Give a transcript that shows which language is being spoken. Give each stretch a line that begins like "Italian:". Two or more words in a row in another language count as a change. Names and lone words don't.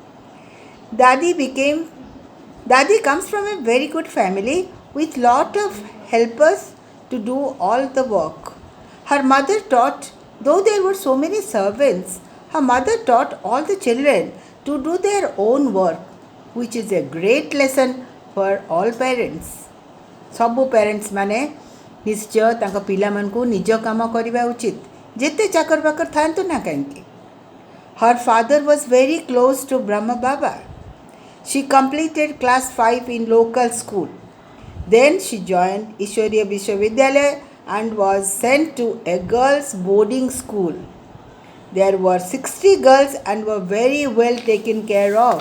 English: Dadi comes from a very good family with lot of helpers to do all the work. Her mother taught, though there were so many servants, her mother taught all the children to do their own work, which is a great lesson for all parents.
Odia: ସବୁ parents ମାନେ ନିଶ୍ଚୟ ତାଙ୍କ ପିଲାମାନଙ୍କୁ ନିଜ କାମ କରିବା ଉଚିତ ଯେତେ ଚାକର ବାକର ଥାଆନ୍ତୁ ନା କାହିଁକି.
English: Her father was very close to Brahma Baba. She completed class 5 in local school. Then she joined Ishwariya Vishwavidyalaya and was sent to a girls' boarding school. There were 60 girls and were very well taken care of.